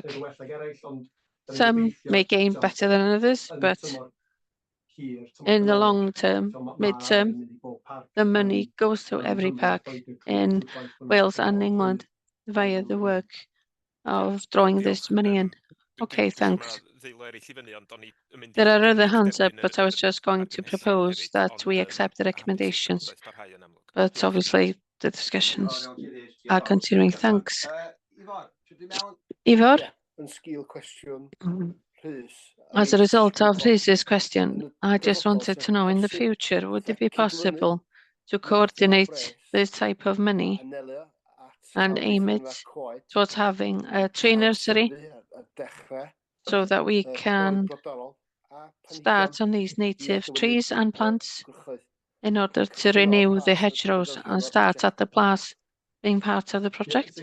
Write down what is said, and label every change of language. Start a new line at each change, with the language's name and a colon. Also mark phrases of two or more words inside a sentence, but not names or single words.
English: Some may gain better than others, but in the long term, mid-term, the money goes to every park in Wales and England via the work of drawing this money in. Okay, thanks. There are other hands up, but I was just going to propose that we accept the recommendations. But obviously, the discussions are continuing. Thanks. Ifor?
Welsh: Yn sgil cwestiwn Rhys.
English: As a result of Rhys's question, I just wanted to know in the future, would it be possible to coordinate this type of money and aim it towards having a tree nursery so that we can start on these native trees and plants in order to renew the hedgerows and start at the plaza being part of the project?